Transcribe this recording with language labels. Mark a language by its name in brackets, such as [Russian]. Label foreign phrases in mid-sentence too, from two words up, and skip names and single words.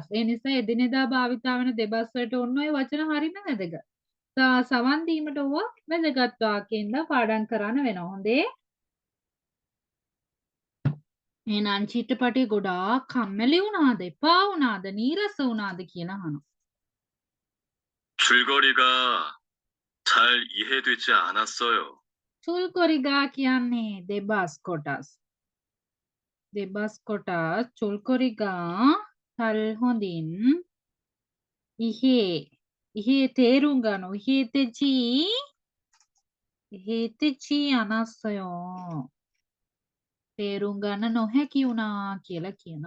[Sinhala] ඒ නිසා එදිනෙදා භාවිතා වෙන දෙබස් වලට ඔන්න ඔය වචන හරිම වැදගත්. සවන් දීමට ඕවා වැදගත් වාක්‍යෙන්ද පාඩම් කරන්න වෙනවා. හොඳේ. එහෙනම් චිත්‍රපටය ගොඩාක් කම්මැලි වුණාද? එපා වුණාද? නීරස වුණාද කියලා අහනවා. [Korean] 줄거리가 잘 이해되지 않았어요. [Sinhala] චුල්කොරිගා කියන්නේ දෙබස් කොටස්. දෙබස් කොටස් [Korean] 줄거리가 잘 [Sinhala] හොඳින් ඉහේ තේරුම් ගන්න. [Korean] 이해되지 않았어요 [Sinhala] තේරුම් ගන්න නොහැකි වුණා කියලා කියනවා.